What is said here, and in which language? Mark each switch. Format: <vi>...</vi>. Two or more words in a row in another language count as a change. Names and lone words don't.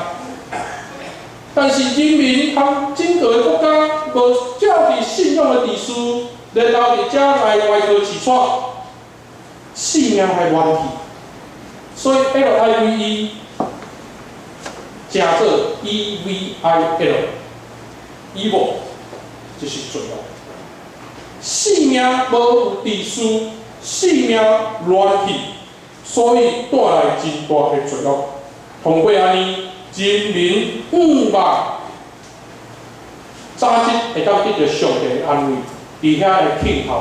<nan>但是人民和整个的国家无照伫信仰的秩序，然后伫遮来歪曲起错，性命还冤气，所以 LIVE 加做 EVIL，evil 就是罪恶。性命无有秩序，性命乱去，所以带来真大的罪恶。通过安尼，人民望早日会当得到上帝的安慰，伫遐的听候。</nan>